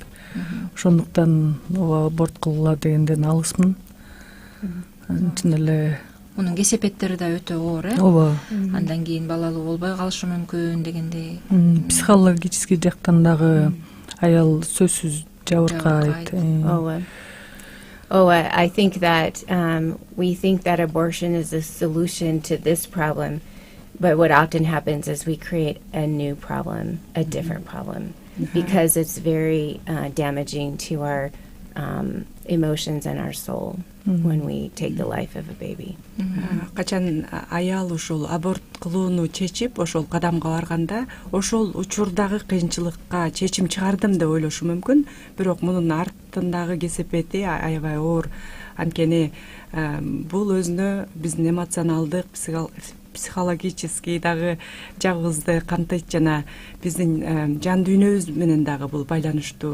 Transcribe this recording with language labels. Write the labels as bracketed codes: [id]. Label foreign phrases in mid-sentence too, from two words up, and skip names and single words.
[ky] Ошондуктан ооба аборт кылгыла дегенден алысмын. Чын эле Мунун кесепеттери да өтө оор, ооба. Андан кийин балалуу болбой калышы мүмкүн дегендей. Психологический жактан дагы аял сөзсүз жабыркайт. [en] I think that we think that abortion is the solution to this problem, but what often happens is we create a new problem, a different problem, because it's very damaging to our emotions and our soul when we take the life of a baby. [ky] Качан аял ушул аборт кылууну чечип, ошол кадамга барганда, ошол учурдагы кыйынчылыкка чечим чыгардым деп ойлошу мүмкүн, бирок мунун артындагы кесепети аябай оор. Анткени бул өзүнө биздин эмоционалдык, психологический дагы жагыбызды камтыйт жана биздин жан дүйнөбүз менен дагы бул байланыштуу.